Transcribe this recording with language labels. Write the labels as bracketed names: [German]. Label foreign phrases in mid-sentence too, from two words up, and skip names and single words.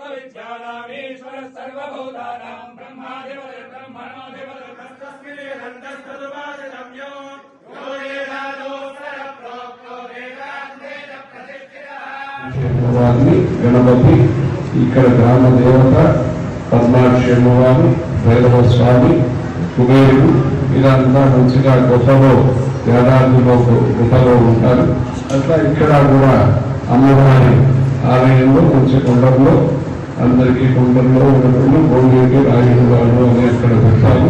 [Sanskrit] सर्वविद्यानामीश्वरः सर्वभूतानां ब्रह्माधिपतिः ब्रह्मणोऽधिपतिः तस्मै नन्दस्तुवादितव्यो यो वेदादो प्रोक्तो वेदान्तेन प्रतिष्ठितः [Telugu] गणपति ఇక్కడ గ్రామ దేవత పద్మాక్షి అమ్మవారు భైరవ స్వామి కుబేరుడు ఇదంతా మంచిగా గొప్పలో ఏడాదిలో గుట్టలో ఉంటారు. అట్లా ఇక్కడ కూడా అమ్మవారి ఆలయంలో మంచి కొండల్లో అందరికీ కొండల్లో ఉన్నప్పుడు గోండేటి రాజుగారు అని అక్కడ పెట్టారు.